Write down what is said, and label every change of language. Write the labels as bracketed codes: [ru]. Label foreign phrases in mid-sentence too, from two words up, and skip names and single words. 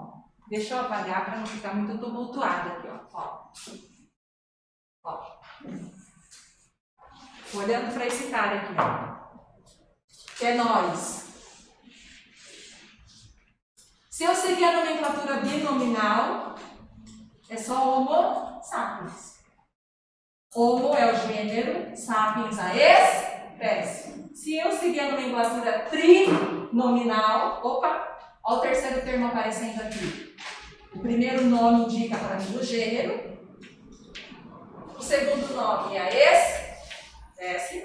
[pt] Deixa eu apagar para não ficar muito tumultuado aqui, ó. Ó. Olhando para esse cara aqui, que é nós. Se eu seguir a nomenclatura binominal, é só Homo sapiens. Homo é o gênero, sapiens a espécie. Se eu seguir a nomenclatura trinominal, opa, olha o terceiro termo aparecendo aqui. O primeiro nome indica para mim o gênero. O segundo nome é a espécie.